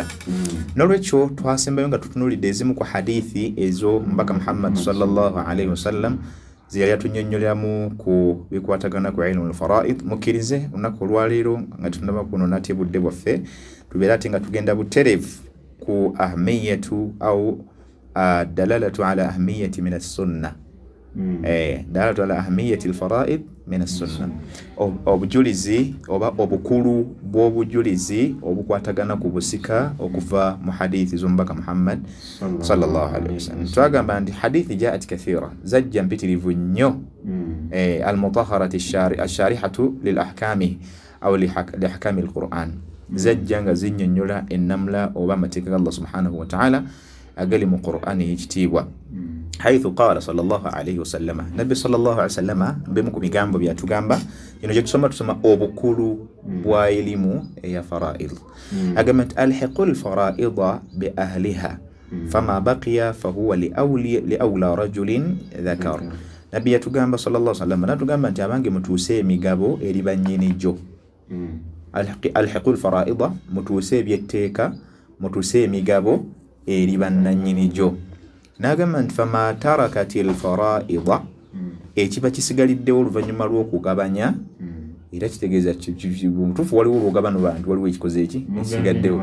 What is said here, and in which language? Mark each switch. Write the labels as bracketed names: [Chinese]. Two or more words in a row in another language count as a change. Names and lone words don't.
[Ganda] Nolwekyo twasembayo nga tutunulidde ezimu ku hadithi ezo mbaka Muhammad [Arabic] صلى الله عليه وسلم [Ganda] ze yali atunnyonnyoleramu ku bikwatagana ku [Arabic] علم الفرائض. [Ganda] Mukkirize olunaku olwaleero nga tunaba kuno nate budde bwaffe tubeera ate nga tugenda buterevu ku [Arabic] أهمية أو دلالة على أهمية من السنة. دلالة على أهمية الفرائض من السنة, [Ganda] obujulizi oba obukulu bw'obujulizi obukwatagana ku busika okuva mu hadithi z'omubaka Muhammad [Arabic] صلى الله عليه وسلم. [Ganda] Twagamba nti hadithi [Arabic] جاءت كثيرة, [Ganda] zajja mpitirivu nnyo, [Arabic] المطهرة الشارحة للأحكام أو لأحكام القرآن, [Ganda] zajja nga zinnyonnyola ennamla oba amateeka ga Allah [Arabic] سبحانه وتعالى [Ganda] agali mu Qur'ani y'ekitiibwa. [Arabic] حيث قال صلى الله عليه وسلم, [Ganda] Nabbi [Arabic] صلى الله عليه وسلم [Ganda] bemu ku bigambo byatugamba ino gye tusoma obukulu bwa elimu eya fara'id. Agamba nti [Arabic] ألحقوا الفرائض بأهلها فما بقي فهو لأولى رجل ذكر. [Ganda] Nabbi yatugamba [Arabic] صلى الله عليه وسلم, [Ganda] natugamba nti abange mutuuse emigabo eri bannyini gyo. [Arabic] ألحقوا الفرائض, [Ganda] mutuuse ebyetteeka, mutuuse emigabo eri bannannyini gyo. N'agamba nti [Arabic] فما تركت الفرائض, [Ganda] ekiba kisigaliddewo oluvannyuma lw'okugabanya, era kitegeeza mutuufu waliwo olwogabano bantu waliwo ekikoze eki ekisigaddewo.